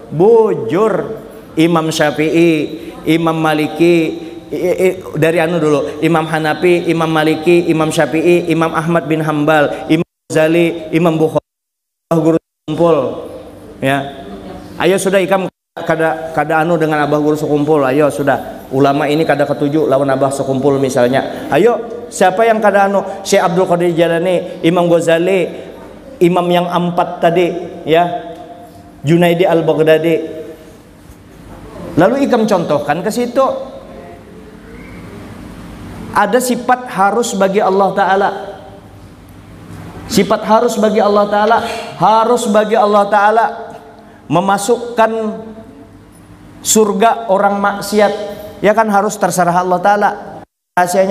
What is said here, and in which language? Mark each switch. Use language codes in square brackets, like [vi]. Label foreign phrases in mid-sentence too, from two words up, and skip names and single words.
[id] Imam Syafi'i, Imam Maliki, dari dulu, Imam Hanafi, Imam Maliki, Imam Syafi'i, Imam Ahmad bin Hambal, Imam Ghazali, Imam Bukhari, guru kumpul ya. [bjn] Ayo sudah ikam kada dengan abah guru sekumpul. Ayo sudah, ulama ini kada ketujuh lawan abah sekumpul misalnya. [id] Ayo, siapa yang kada Syekh Abdul Qadir Jalani, Imam Ghazali, imam yang 4 tadi ya, Junaidi Al-Baghdadi. Lalu ikam contohkan ke situ. Ada sifat harus bagi Allah Ta'ala. Sifat harus bagi Allah Ta'ala, harus bagi Allah Ta'ala memasukkan surga orang maksiat, ya kan, harus terserah Allah Ta'ala rahasianya.